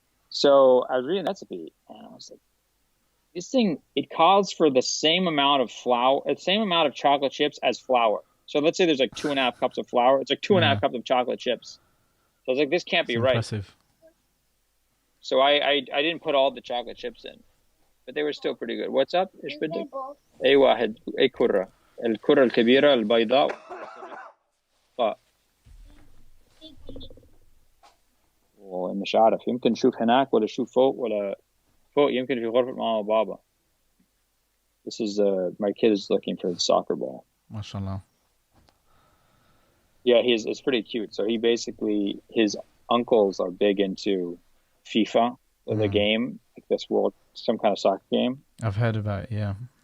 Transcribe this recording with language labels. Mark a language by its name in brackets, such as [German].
[English] So I was reading the recipe and I was like, this thing, it calls for the same amount of flour, the same amount of chocolate chips as flour. So let's say there's like 2.5 cups of flour. It's like 2.5 cups of chocolate chips. So I was like, this can't be right. Impressive. So I didn't put all the chocolate chips in, but they were still pretty good. What's up? [Arabic] ايش بدك؟ اي واحد اي كرة الكرة الكبيرة البيضاء ومش عارف يمكن نشوف هناك ولا نشوف فوق ولا فوق يمكن في غرفة ماما وبابا. [English] This is my kid is looking for the soccer ball. MashaAllah. Yeah, it's pretty cute. So his uncles are big into FIFA, the game, like this some kind of soccer game. I've heard about it, yeah.